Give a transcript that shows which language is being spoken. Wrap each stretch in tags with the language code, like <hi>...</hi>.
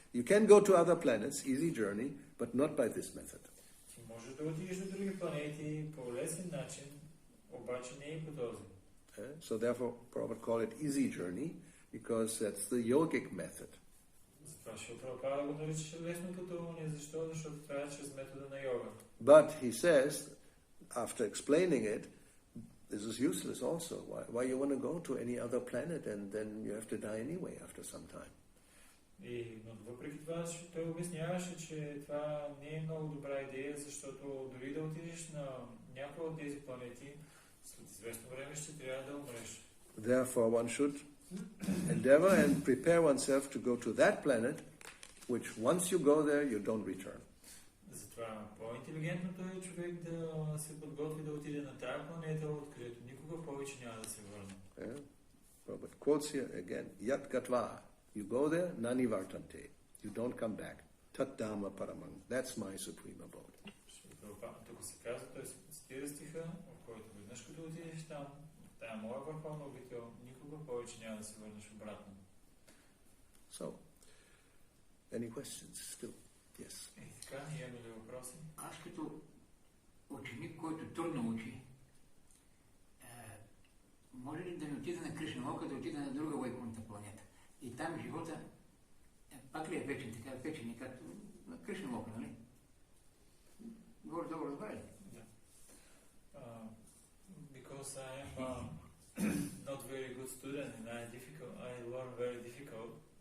<en>You can go to other planets, easy journey, but not by this method.</en> <bg>Ти можеш да отидеш до други планети по лесен начин, обаче не и по този.</bg> <en>So therefore, Prabhupada call it easy journey, because that's the yogic method.</en> <bg>Затова ще Прабхупада го нарича лесно пътуване. Защо? Защото това е чрез метода на йога.</bg> <en>But he says, after explaining it, this is useless also. Why you want to go to any other planet and then you have to die anyway after some time?</en> <bg>Но въпреки това, той обясняваше, че това не е много добра идея, защото дори да отидеш на някоя от тези планети, след известно време ще трябва да умреш.</bg> <en>Therefore, one should endeavor and prepare oneself to go to that planet, which once you go there, you don't return.</en> <bg>Затова по-интелигентното е човек да се подготви да отиде на тая планета, откъдето никога повече няма да се върне.</bg> <en>But quotes here again,</en> <sa>Yat Gatva,</sa> <en>you go there,</en> <sa>nani vartante,</sa> <en>you don't come back.</en> <sa>Tat Dhamma Paramang,</sa> <en>that's my supreme abode.</en> <bg>Тук се казва, той се цитира стиха, в който веднъж като отидеш там, тая моя върховна обител, никога повече няма да се върнеш обратно.</bg> <en>So, any questions still? Yes.</en> <bg>И така, имаме ли въпроси? Аз като ученик, който трудно учи, може ли да не отида на Кришна Лока, да отида на друга Вайкунта планета? И там живота пак ли е вечен, така вечен, както на Кришна Лока, нали? Горе-долу разбрали? Да.</bg> <en>Because I am not very good student and I learn very difficult.</en>